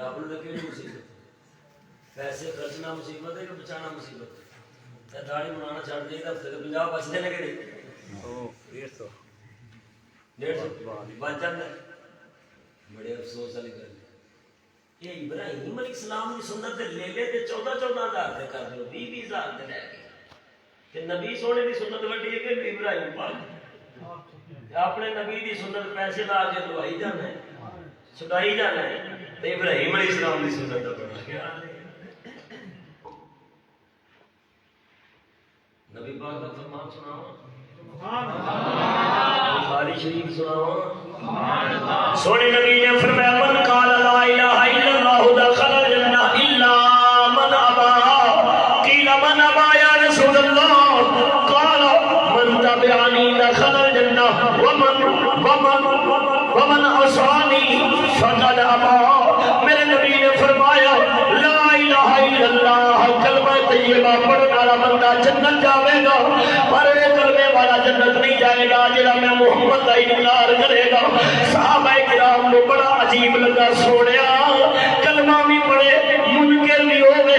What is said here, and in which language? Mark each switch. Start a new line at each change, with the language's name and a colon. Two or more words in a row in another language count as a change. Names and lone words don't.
Punjabi: اپنے تے کیڑی مصیبت پیسے خرچنا مصیبت ہے کہ بچانا مصیبت ہے تے داڑھی بنانا چھڑ دے تے ہفتے 50 بچدے نے کیڑے 150 بچ جاندا بڑے افسوس والی گل یہ ابراہیم علیہ السلام کی سنت تے لے لے تے 14,000 تے کر دیو 20,000 تے لے کے تے نبی سونے دی سنت وڈی ہے کہ ابراہیم پاک اپنے نبی دی سنت پیسے لا کے دوائی جانا ہے چھٹائی جانا ہے تے ابراہیم علیہ السلام دی سنت دا بڑا خیال ہے نبی پاک دا فرمان سناواں سبحان اللہ بخاری شریف سناواں سبحان اللہ سونے نبی نے فرمایا
Arabic: من قال لا الہ الا اللہ دخل الجنہ الا من ابا قیل من ابا یا رسول اللہ قال من تبعنی دخل الجنہ ومن عصانی فقد ابا
Punjabi: میرے نبی نے فرمایا
Arabic: لا الہ الا اللہ
Punjabi: کلمہ طیبہ پڑھنے والا بندہ جنت جاوے گا پر کلمے والا جنت نہیں جائے گا جڑا میں محمد کا انکار کرے گا صحابہ کرام کو بڑا عجیب لگا سونیا کلمہ بھی پڑھے منکر بھی